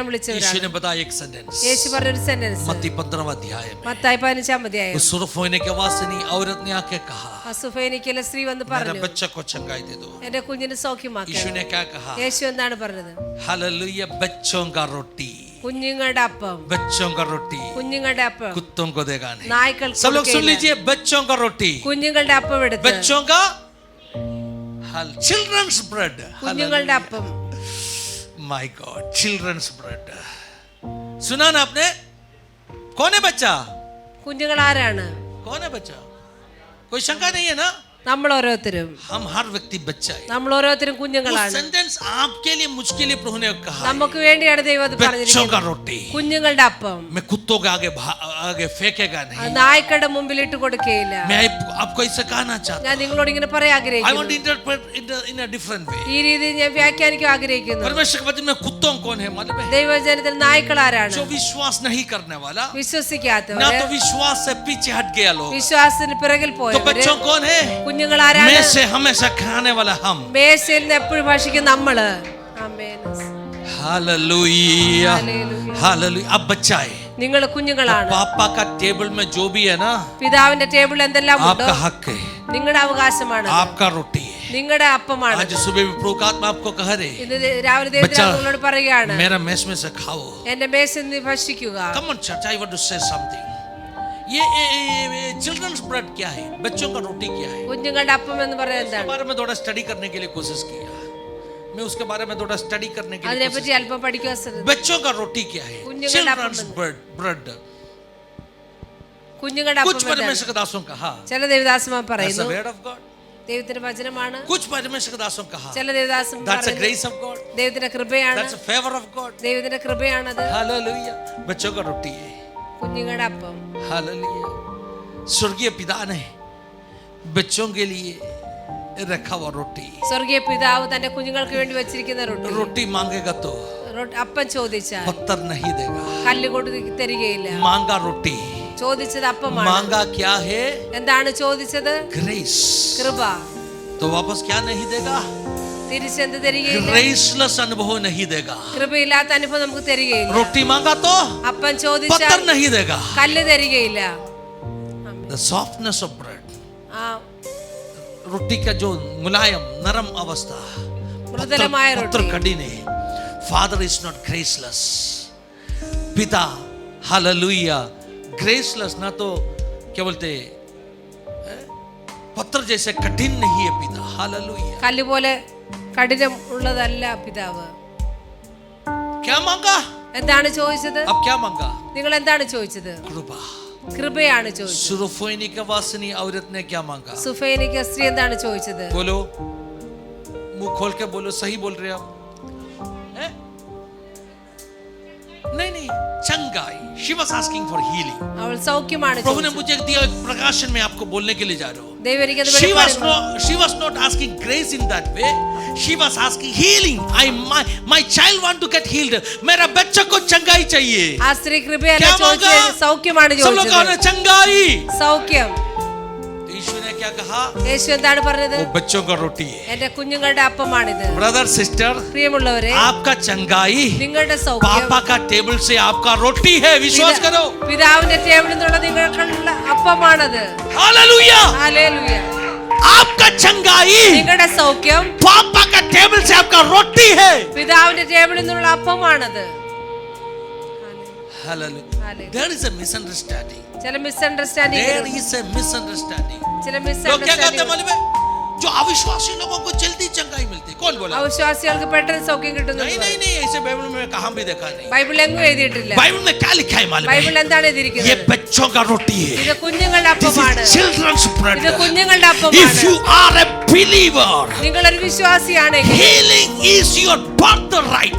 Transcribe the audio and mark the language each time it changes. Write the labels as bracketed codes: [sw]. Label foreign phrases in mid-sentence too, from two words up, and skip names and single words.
[hi] यीशु [ml] വിളിച്ചവരാണ്. [hi] ने बताया एक सेंटेंस [ml] യേശു പറഞ്ഞൊരു സെന്റൻസ് [hi] मत्ती 15वां अध्याय में, [ml] മത്തായി 15-ാം അധ്യായം. [hi] उस सुर्ख होने के वासनी औरत ने आके कहा, [ml] അസുഫേനിക്കയിലെ സ്ത്രീ വന്ന് [hi] मेरे [ml] പറഞ്ഞു, [hi] बच्चे को चंगाई दे दो. [ml] എന്റെ കുഞ്ഞിന് [hi] यीशु [ml] സൗഖ്യമാക്കണം. [hi] ने क्या कहा? [ml] യേശു എന്താണ് പറഞ്ഞത്? [hi] हालेलुया. बच्चों का रोटी, [ml] കുഞ്ഞുങ്ങളുടെ അപ്പം, [hi] बच्चों का रोटी [ml] കുഞ്ഞുങ്ങളുടെ അപ്പം [hi] कुत्तों को देगा नहीं. [ml] നായ്ക്കൾക്ക് [hi] सब लोग सुन [ml] കൊടുക്കുകയില്ല. [hi] लीजिए, बच्चों का रोटी, [ml] കുഞ്ഞുങ്ങളുടെ അപ്പം എടുത്ത്, [hi] बच्चों का [en] children's bread. [ml] കുഞ്ഞുങ്ങളുടെ അപ്പം. [en] My God, children's bread. [hi] सुना ना आपने? कौन है बच्चा? [ml] കുഞ്ഞുങ്ങൾ ആരാണ്? [hi] कौन है बच्चा? कोई शंका नहीं है ना? [ml] നമ്മൾ ഓരോരുത്തരും, [hi] हम हर व्यक्ति बच्चा है. [ml] നമ്മൾ ഓരോരുത്തരും [hi] वो [ml] കുഞ്ഞുങ്ങളാണ്. [hi] सेंटेंस आपके लिए मुझके लिए प्रभु ने कहा, [ml] നമുക്ക് വേണ്ടിയാണ് ദൈവം അത് [hi] बच्चों का [ml] പറഞ്ഞിരിക്കുന്നത്. [hi] रोटी [ml] കുഞ്ഞുങ്ങളുടെ അപ്പം [hi] मैं कुत्तों के आगे फेंकेगा [ml] അത് [hi] नहीं. [ml] നായ്ക്കളുടെ മുമ്പിൽ ഇട്ട് കൊടുക്കുകയില്ല. [hi] मैं आपको ऐसा कहना चाहता [ml] ഞാൻ നിങ്ങളോട് ഇങ്ങനെ പറയാൻ [hi] हूं. [en] I want [ml] ആഗ്രഹിക്കുന്നു. [en] to interpret it in a different way. [ml] ഈ രീതിയിൽ ഞാൻ വ്യാഖ്യാനിക്കാൻ ആഗ്രഹിക്കുന്നു. [hi] परमेश्वर के वचन में कुत्तों कौन है मालूम है? [ml] ദൈവജനത്തിൽ നായ്ക്കൾ ആരാണ്? [hi] जो विश्वास नहीं करने वाला, ना [ml] വിശ്വസിക്കാത്തവര്, [hi] तो വിശ്വാस से पीछे हट गया लोग. [ml] വിശ്വാസത്തിന് പിറകിൽ [hi] तो [ml] പോയവര്. [hi] बच्चों कौन है? [ml] കുഞ്ഞുങ്ങൾ ആരാണ്? [hi] में से हमेशा खाने वाला हम. [ml] മേശയിൽ നിന്ന് എപ്പോഴും ഭക്ഷിക്കും നമ്മള്. ആമേൻ. [hi] हालेलुया, हालेलुया. हालेलुया. अब बच्चा है, [ml] നിങ്ങൾ കുഞ്ഞുങ്ങളാണ്. [hi] पापा का टेबल में जो भी है ना, [ml] പിതാവിന്റെ ടേബിളിൽ എന്തെല്ലാം ഉണ്ടോ [hi] आपका हक है, [ml] നിങ്ങളുടെ അവകാശമാണ്, [hi] आपका रोटी है. [ml] നിങ്ങളുടെ അപ്പമാണ്. [hi] आज सुबह भी प्रभु का आत्मा आपको कह रहे, [ml] ഇന്ന് രാവിലെ ദൈവം നിങ്ങളോട് പറയുകയാണ്, [hi] मेरा मेस में से खाओ. [ml] എന്റെ മേശയിൽ നിന്ന് ഭക്ഷിക്കുക. [en] Come on church, I want to say something. [hi] ये [en] children's bread [hi] क्या है? बच्चों का रोटी क्या है? [ml] കുഞ്ഞുങ്ങളുടെ അപ്പം എന്ന് പറയുന്നത് [hi] इसके [ml] എന്താണ്? [hi] बारे में थोड़ा स्टडी करने के लिए कोशिश किया. मैं उसके बारे में थोड़ा स्टडी करने के लिए [ml] അതിനെപ്പറ്റി അല്പം പഠിക്കുക. [hi] बच्चों का रोटी क्या है? [en] children's bread. [ml] കുഞ്ഞുങ്ങളുടെ [hi] कुछ [ml] അപ്പം [hi] परमेश्वर के दासों कहा, [ml] ചില ദേവദാസന്മാർ [en] that's the [ml] പറയുന്നു [en] word of God. [ml] ദൈവത്തിന്റെ വചനമാണ്. [hi] कुछ परमेश्वर के दासों कहा, [ml] ചില ദേവദാസന്മാർ [en] that's the [ml] പറയുന്നു [en] grace of God. [ml] ദൈവത്തിന്റെ കൃപയാണ്, [en] That's the favor of God. [ml] ദൈവത്തിന്റെ കൃപയാണത്. [hi] हालेलुया. बच्चों का रोटी है. [ml] കുഞ്ഞുങ്ങളുടെ അപ്പം. [hi] हालेलुया. स्वर्गीय पिता ने बच्चों के लिए रखा हुआ रोटी. [ml] സ്വർഗീയ പിതാവ് തന്റെ കുഞ്ഞുങ്ങൾക്ക് വേണ്ടി വെച്ചിരിക്കുന്ന റൊട്ടി. [hi] रोटी मांगेगा तो [ml] അപ്പം ചോദിച്ചാൽ [hi] पत्थर नहीं देगा. [ml] കല്ല് കൊണ്ട് തരികയില്ല. [hi] मांगा रोटी, [ml] ചോദിച്ചത് അപ്പമാണ്. [hi] मांगा क्या है? [ml] എന്താണ് ചോദിച്ചത്? [hi] ग्रेस. [ml] കൃപ. [hi] तो वापस क्या नहीं देगा? [ml] തിരിച്ചെന്ത് തരികയില്ല? [hi] ग्रेसलेस अनुभव नहीं देगा. [ml] കൃപയില്ലാത്ത അനുഭവം നമുക്ക് തരികയില്ല. [hi] रोटी मांगा तो [ml] അപ്പം ചോദിച്ചാൽ [hi] पत्थर नहीं देगा. [ml] കല്ല് തരികയില്ല. [en] The softness of bread, [ml] ആ [hi] रोटी का जो मुलायम नरम अवस्था, [ml] മൃദുലമായ [hi] पत्थर [ml] റൊട്ടി. [hi] कठिन है. [en] Father is not graceless. [hi] पिता, हालेलुया, ग्रेसलेस ना तो क्या बोलते पत्थर जैसे कठिन नहीं है पिता. हालेलुया. [ml] കല്ല് പോലെ കഠിനം ഉള്ളതല്ല പിതാവ്. [hi] क्या मांगा? [ml] എന്താണ് ചോദിച്ചത്? [hi] अब क्या मांगा? [ml] നിങ്ങൾ എന്താണ് ചോദിച്ചത്? [hi] कृपा. [ml] കൃപയാണ് ചോദിച്ചത്. [hi] सुरफोइनी का वासनी औरत ने क्या मांगा? [ml] സുഫേനിക സ്ത്രീ എന്താണ് ചോദിച്ചത്? [hi] बोलो, मुंह खोल के बोलो, सही बोल रहे आप? हैं? नहीं, चंगाई. [en] She was asking for healing. [ml] അവൾ സൗഖ്യമാണ് [hi] प्रभु ने [ml] ചോദിച്ചത്. [hi] मुझे दिया एक प्रकाशन में आपको बोलने के लिए जा रहा हूँ. [ml] ദൈവം എനിക്കത് [en] She [ml] വെളിപ്പെടുത്തി. [en] was not asking grace in that way. She was asking healing. My child want to get healed. [hi] मेरा बच्चा को चंगाई चाहिए. [ml] ആ സ്ത്രീ കൃപയല്ല [hi] क्या [ml] ചോദിച്ചത്, [hi] मांगा? [ml] സൗഖ്യമാണ് [hi] सब लोग कहना [ml] ചോദിച്ചത്. [hi] चंगाई. [ml] സൗഖ്യം. [hi] यीशु ने क्या कहा? [ml] യേശു എന്താണ് പറഞ്ഞത്? [hi] वो बच्चों का रोटी है. [ml] എന്റെ കുഞ്ഞുങ്ങളുടെ അപ്പമാണിത്. [en] Brother sister, [ml] പ്രിയമുള്ളവരെ, [hi] आपका चंगाई [ml] നിങ്ങളുടെ സൗഖ്യം [hi] पापा का टेबल से आपका रोटी है. विश्वास करो. [ml] പിതാവിന്റെ ടേബിളിൽ നിന്നുള്ള നിങ്ങൾക്കുള്ള അപ്പമാണത്. [hi] हालेलुया. [ml] ഹല്ലേലൂയ. [hi] आपका चंगाई [ml] നിങ്ങളുടെ സൗഖ്യം [hi] पापा का टेबल से आपका रोटी है. [ml] പിതാവിന്റെ ടേബിളിൽ നിന്നുള്ള അപ്പമാണത്. [en] Hallelujah. There is a misunderstanding. [ml] ചില മിസ്അണ്ടർസ്റ്റാൻഡിംഗ്, [en] There is a misunderstanding. [ml] ചില [hi] लोग क्या कहते हैं [ml] മിസ്അണ്ടർസ്റ്റാൻഡിംഗ്. [hi] मालूम है? जो अविश्वासी लोगों को जल्दी चंगाई मिलती है. कौन बोला? [ml] അവിശ്വാസികൾക്ക് പെട്ടെന്ന് സൗഖ്യം കിട്ടുന്നു. [hi] नहीं ऐसे बाइबल में कहां भी देखा नहीं. [ml] ബൈബിളിൽ എങ്ങും എഴുതിയിട്ടില്ല. [hi] बाइबल में क्या लिखा है मालूम है? [ml] ബൈബിളിൽ എന്താണ് [hi] ये [ml] എഴുതിയിരിക്കുന്നത്? [hi] बच्चों का रोटी है. [ml] ഇത് കുഞ്ഞുങ്ങളുടെ [en] This [ml] അപ്പമാണ്. [en] is children's bread. [ml] ഇത് കുഞ്ഞുങ്ങളുടെ [en] If [ml] അപ്പമാണ്. [en] you are a believer, [ml] നിങ്ങളൊരു വിശ്വാസിയാണെങ്കിൽ [en] healing is your birthright.